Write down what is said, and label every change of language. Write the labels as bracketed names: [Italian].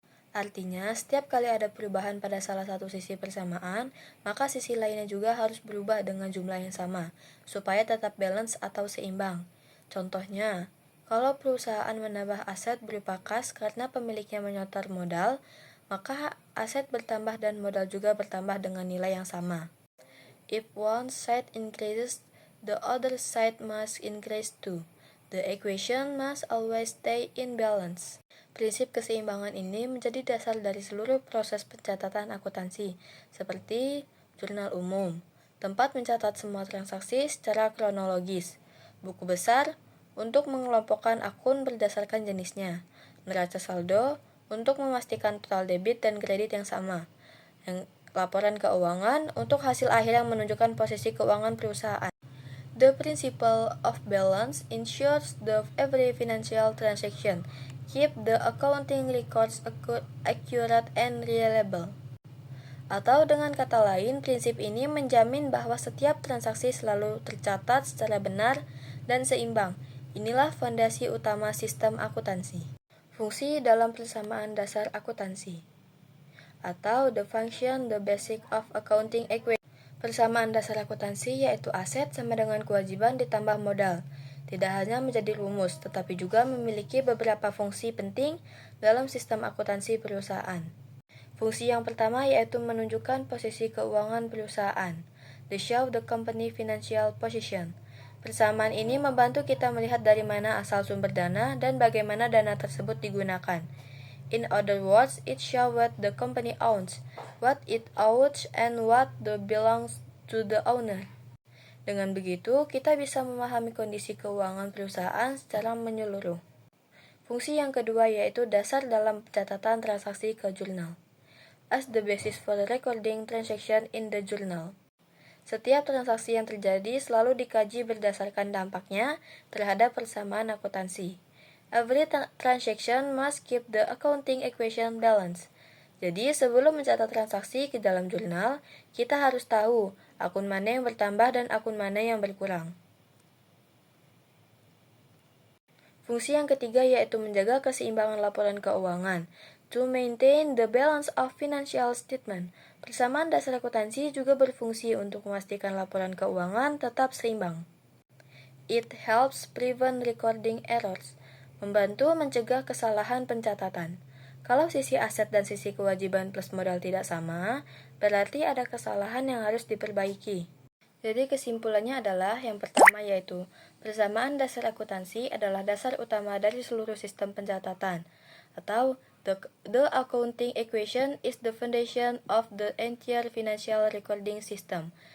[Indonesian] Artinya, setiap kali ada perubahan pada salah satu sisi persamaan, maka sisi lainnya juga harus berubah dengan jumlah yang sama, supaya tetap balance atau seimbang. Contohnya, kalau perusahaan menambah aset berupa kas karena pemiliknya menyetor modal, maka aset bertambah dan modal juga bertambah dengan nilai yang sama. [English] If one side increases, the other side must increase too. The equation must always stay in balance. [Indonesian] Prinsip keseimbangan ini menjadi dasar dari seluruh proses pencatatan akuntansi, seperti jurnal umum, tempat mencatat semua transaksi secara kronologis, buku besar, untuk mengelompokkan akun berdasarkan jenisnya, neraca saldo untuk memastikan total debit dan kredit yang sama, laporan keuangan untuk hasil akhir yang menunjukkan posisi keuangan perusahaan. [English] The principle of balance ensures that every financial transaction keep the accounting records accurate and reliable. [Indonesian] Atau dengan kata lain, prinsip ini menjamin bahwa setiap transaksi selalu tercatat secara benar dan seimbang. Inilah fondasi utama sistem akuntansi. Fungsi dalam persamaan dasar akuntansi, atau [English] the function, the basic of accounting equation. [Indonesian] Persamaan dasar akuntansi yaitu aset sama dengan kewajiban ditambah modal. Tidak hanya menjadi rumus, tetapi juga memiliki beberapa fungsi penting dalam sistem akuntansi perusahaan. Fungsi yang pertama yaitu menunjukkan posisi keuangan perusahaan, [English] the show the company financial position. [Indonesian] Persamaan ini membantu kita melihat dari mana asal sumber dana dan bagaimana dana tersebut digunakan. [English] In other words, it shows what the company owns, what it owes, and what belongs to the owner. [Indonesian] Dengan begitu, kita bisa memahami kondisi keuangan perusahaan secara menyeluruh. Fungsi yang kedua yaitu dasar dalam catatan transaksi ke jurnal. [English] As the basis for recording transaction in the journal. [Indonesian] Setiap transaksi yang terjadi selalu dikaji berdasarkan dampaknya terhadap persamaan akuntansi. [English] Every transaction must keep the accounting equation balanced. [Indonesian] Jadi, sebelum mencatat transaksi ke dalam jurnal, kita harus tahu akun mana yang bertambah dan akun mana yang berkurang. Fungsi yang ketiga yaitu menjaga keseimbangan laporan keuangan. [English] To maintain the balance of financial statement. [Indonesian] Persamaan dasar akuntansi juga berfungsi untuk memastikan laporan keuangan tetap seimbang. [English] It helps prevent recording errors. [Indonesian] Membantu mencegah kesalahan pencatatan. Kalau sisi aset dan sisi kewajiban plus modal tidak sama, berarti ada kesalahan yang harus diperbaiki. Jadi kesimpulannya adalah yang pertama yaitu persamaan dasar akuntansi adalah dasar utama dari seluruh sistem pencatatan, atau [English] the accounting equation is the foundation of the entire financial recording system.